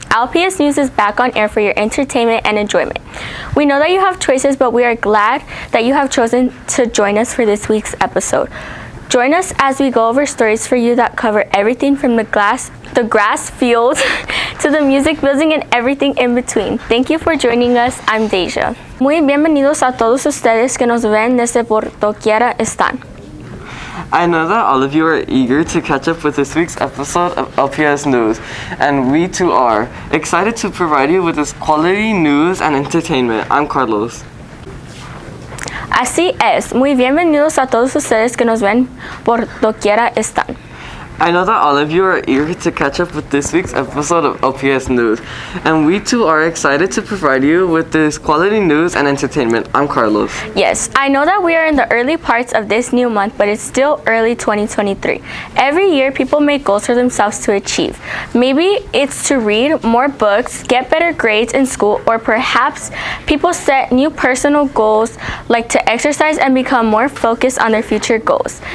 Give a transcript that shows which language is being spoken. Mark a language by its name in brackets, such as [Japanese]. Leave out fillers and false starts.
[English] LPS News is back on air for your entertainment and enjoyment. We know that you have choices, but we are glad that you have chosen to join us for this week's episode. Join us as we go over stories for you that cover everything from the grass fields to the music building and everything in between. Thank you for joining us. I'm Deja. [Spanish] Muy bienvenidos a todos ustedes que nos ven desde por doquiera están. [English] I know that all of you are eager to catch up with this week's episode of LPS News, and we too are excited to provide you with this quality news and entertainment. I'm Carlos. [Spanish] Así es, muy bienvenidos a todos ustedes que nos ven por doquiera están. [English] I know that all of you are eager to catch up with this week's episode of LPS News, and we too are excited to provide you with this quality news and entertainment. I'm Carlos. Yes, I know that we are in the early parts of this new month, but it's still early 2023. Every year, people make goals for themselves to achieve. Maybe it's to read more books, get better grades in school, or perhaps people set new personal goals like to exercise and become more focused on their future goals.